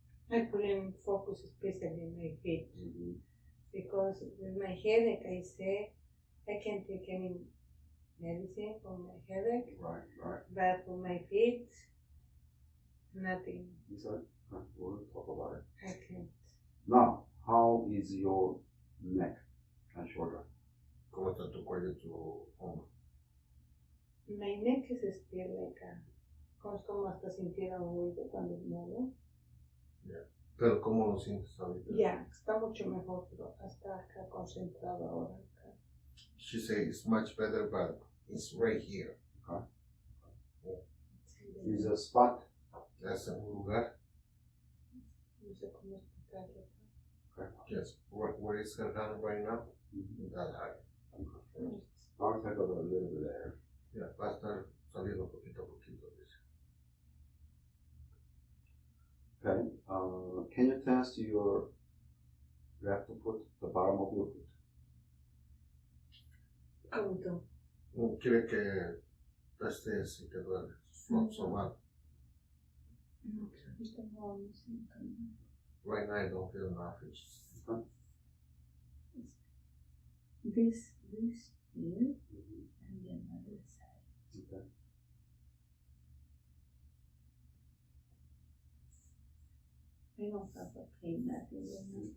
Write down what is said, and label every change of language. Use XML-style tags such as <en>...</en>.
<en>I put in focus especially in my feet. Because with my headache, I say I can't take any medicine for my headache. Right. But for my feet, nothing. We'll talk about it. I can't. Now, how is your neck and shoulder?</en> <es>¿Cómo está tu cuello y tu hombro?</es> <en>My neck is still like</en> <es>como hasta sintiera un ruido cuando muevo. Pero ¿cómo lo sientes ahorita? Ya, está mucho mejor, pero hasta acá concentrado ahora. Acá.</es> <en>She says it's much better, but it's right here. Okay. Is a spot?</en> <es>Es un lugar. No sé cómo explicarlo.</es> <en>Okay. Yes. Where is her hand right now? That area. I'll take a little bit there.</en> <es>Yeah, va a estar saliendo poquito a poquito. Dice.</es> <en>Okay. Can you test your left foot, the bottom of your foot?</en> <es>¿Cómo tú? Quiere que testes si te duele. Sobar. No, ahorita no me siento nada.</es> <en>Right now I don't feel nothing. Okay. This here and the other side. Okay. I don't have a pain, nothing right now.</en>